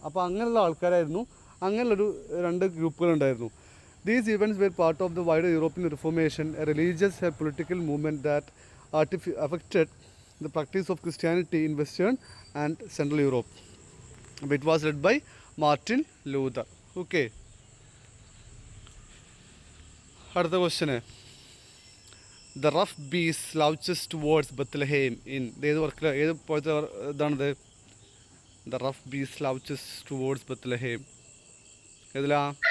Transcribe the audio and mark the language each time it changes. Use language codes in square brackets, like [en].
[ml] അപ്പോൾ അങ്ങനെയുള്ള ആൾക്കാരായിരുന്നു, അങ്ങനെയുള്ളൊരു 2 ഗ്രൂപ്പുകളുണ്ടായിരുന്നു. [en] These events were part of the wider European reformation, a religious and political movement that affected the practice of Christianity in Western and Central Europe. It was led by Martin Luther. Okay. [ml] അടുത്ത question, the rough Bs സ്ലൗച്ചസ് towards Bethlehem in. ഏത് വർക്കിൽ ഏത് പോലത്തെ ഇതാണിത്? The rough Bs സ്ലൗച്ചസ് towards Bethlehem ഏതിലാ?